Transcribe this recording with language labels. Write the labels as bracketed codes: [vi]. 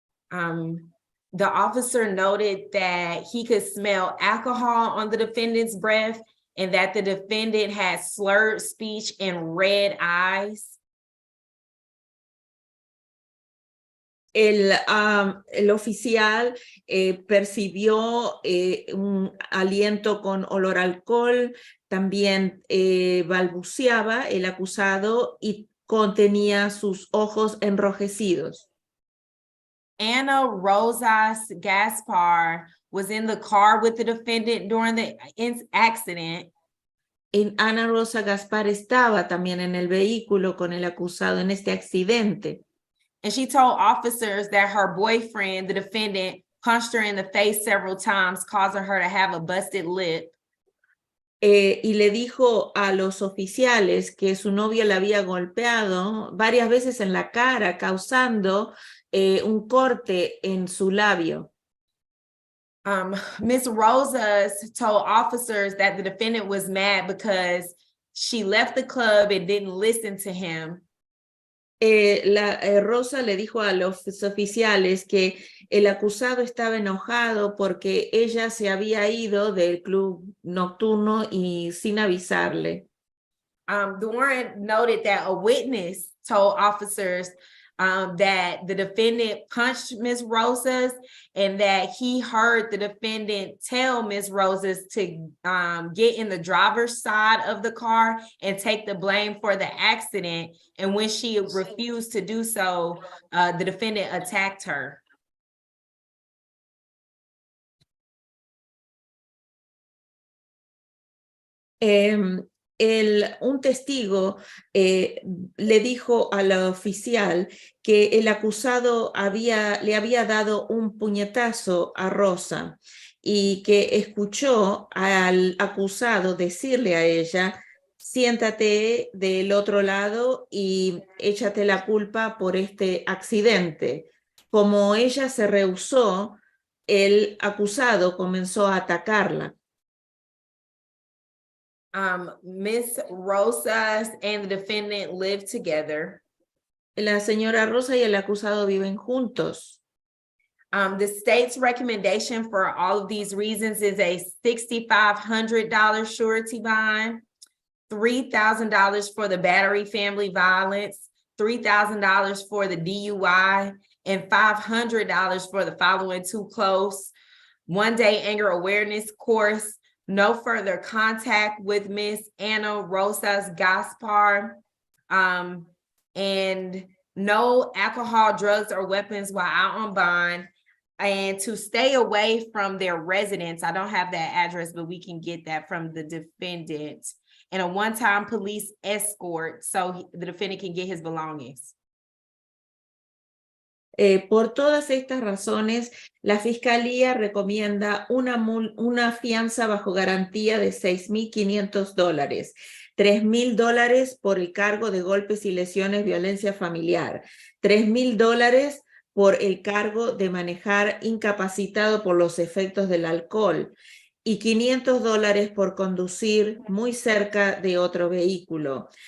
[en] The officer noted that he could smell alcohol on the defendant's breath and that the defendant had slurred speech and red eyes. [es] El oficial percibió un aliento con olor a alcohol, también balbuceaba el acusado y contenía sus ojos enrojecidos. [en] Anna Rosas Gaspar was in the car with the defendant during the accident. [es] Ana Rosa Gaspar estaba también en el vehículo con el acusado en este accidente. [en] And she told officers that her boyfriend, the defendant, punched her in the face several times, causing her to have a busted lip. [es] Y le dijo a los oficiales que su novio la había golpeado varias veces en la cara, causando un corte en su labio. [en] Ms. Rosas told officers that the defendant was mad because she left the club and didn't listen to him. [es] Rosa le dijo a los oficiales que el acusado estaba enojado porque ella se había ido del club nocturno y sin avisarle. [en] The warrant noted that a witness told officers that the defendant punched Ms. Rosas and that he heard the defendant tell Ms. Rosas to get in the driver's side of the car and take the blame for the accident. And when she refused to do so, the defendant attacked her. [es] Un testigo le dijo al oficial que el acusado le había dado un puñetazo a Rosa y que escuchó al acusado decirle a ella: siéntate del otro lado y échate la culpa por este accidente. Como ella se rehusó, el acusado comenzó a atacarla. [en] Ms. Rosas and the defendant live together. [es] La señora Rosa y el acusado viven juntos. [en] The state's recommendation for all of these reasons is a $6,500 surety bond, $3,000 for the battery family violence, $3,000 for the DUI, and $500 for the following two close. 1-day anger awareness course, no further contact with Miss Ana Rosas Gaspar, and no alcohol, drugs, or weapons while out on bond, and to stay away from their residence. I don't have that address, but we can get that from the defendant, and a one-time police escort so the defendant can get his belongings. [es] Por todas estas razones, la Fiscalía recomienda una fianza bajo garantía de $6,500, $3,000 por el cargo de golpes y lesiones, violencia familiar, $3,000 por el cargo de manejar incapacitado por los efectos del alcohol y $500 por conducir muy cerca de otro vehículo.